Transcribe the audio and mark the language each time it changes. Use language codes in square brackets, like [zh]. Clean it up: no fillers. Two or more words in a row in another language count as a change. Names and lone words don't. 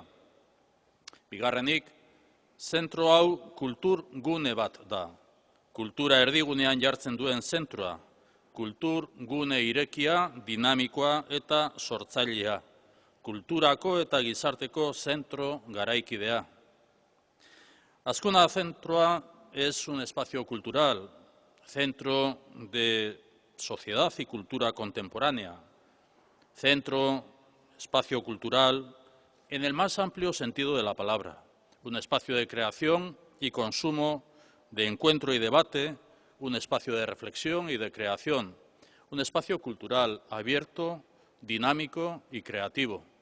[eu] Bigarrenik, zentro hau kultur gune bat da. Kultura erdigunean jartzen duen zentroa, kultur gune irekia, dinamikoa eta sortzailea. Kulturako eta gizarteko zentro garaikidea. [es] Azkuna Zentroa es un espacio cultural, centro de sociedad y cultura contemporánea, centro, espacio cultural, en el más amplio sentido de la palabra, un espacio de creación y consumo, de encuentro y debate, un espacio de reflexión y de creación, un espacio cultural abierto, dinámico y creativo.